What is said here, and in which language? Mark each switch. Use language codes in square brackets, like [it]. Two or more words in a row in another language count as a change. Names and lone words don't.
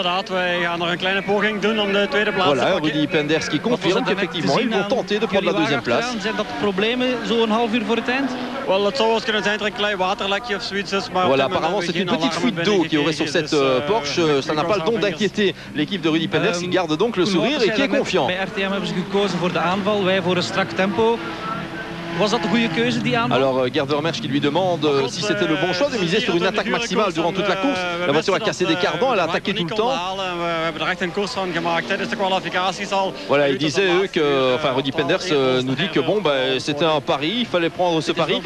[fr] Voilà, Rudy Penders qui confirme qu'effectivement, ils vont tenter de prendre la deuxième place. Voilà, apparemment, c'est une petite fuite d'eau qui aurait sur cette Porsche. Ça n'a pas le don d'inquiéter l'équipe de Rudy Penders, qui garde donc le sourire et qui est confiant. [nl] Bij RTM hebben ze gekozen voor de aanval, wij voor een strak tempo. Was dat de goede keuze, die aanval? [fr] Alors Gert Vermersch qui lui demande si c'était le bon choix de miser sur une attaque maximale durant toute la course. La voiture a cassé des cardans, elle a attaqué tout le temps. Voilà, il disait eux que, enfin Rudy Penders nous dit que bon, c'était un pari, il fallait prendre ce pari.